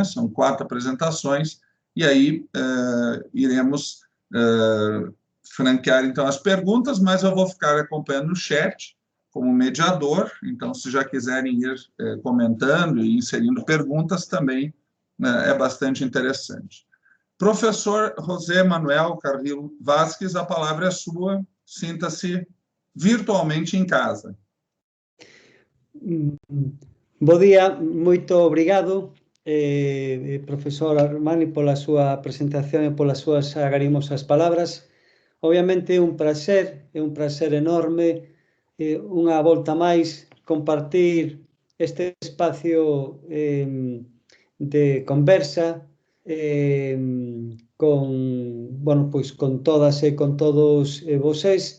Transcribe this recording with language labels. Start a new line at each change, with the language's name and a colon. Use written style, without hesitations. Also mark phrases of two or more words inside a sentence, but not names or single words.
Portuguese: São 4 apresentações, e aí iremos franquear, então, as perguntas, mas eu vou ficar acompanhando o chat como mediador, então, se já quiserem ir comentando e inserindo perguntas, também é bastante interessante. Professor José Manuel Carrillo Vasquez, a palavra é sua, sinta-se virtualmente em casa.
Galician: Bo día, moito obrigado, profesor Armani, pola súa presentación e polas súas agarimosas palabras. Obviamente é un prazer enorme, unha volta máis, compartir este espacio de conversa con, bueno, pois, con todas e con todos vosés.